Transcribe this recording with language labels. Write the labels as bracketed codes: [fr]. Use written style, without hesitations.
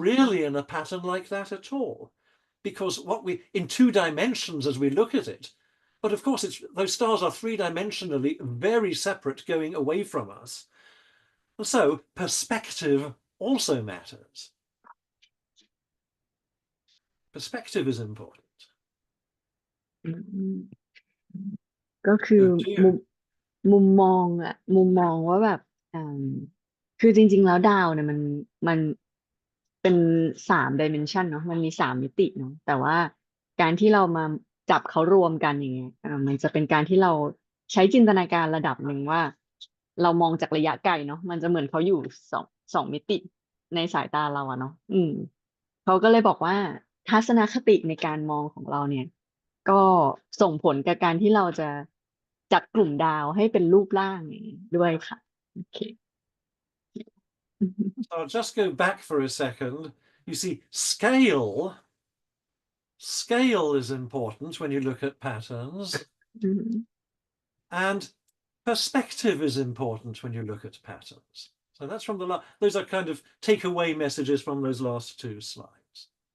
[en] really in a pattern like that at all. Because in 2 dimensions as we look at it, but of course those stars are 3-dimensionally very separate going away from us. And so perspective also matters. Perspective is important. [th] อืม ก็คือ [en] Oh dear. [th] มุมมุมมองว่าแบบอ่าคือจริงๆแล้วดาวเนี่ยมันเป็น3 dimensionเนาะมันมี3 มิติเนาะแต่ว่าการที่เรามาจับเขารวมกันอย่างเงี้ยมันจะเป็นการที่เราใช้จินตนาการระดับหนึ่งว่าเรามองจากระยะไกลเนาะมันจะเหมือนเขาอยู่สองมิติในสายตาเราอะเนาะ เขาก็เลยบอกว่าทัศนคติในการมองของเราเนี่ย ก็ส่งผลกับการที่เราจะจัดกลุ่มดาวให้เป็นรูปร่างอย่างนี้ด้วยค่ะโอเค [en] So I'll just go back for a second. You see, scale is important when you look at patterns, อืม and perspective is important when you look at patterns. So that's from those are kind of takeaway messages from those last 2 slides.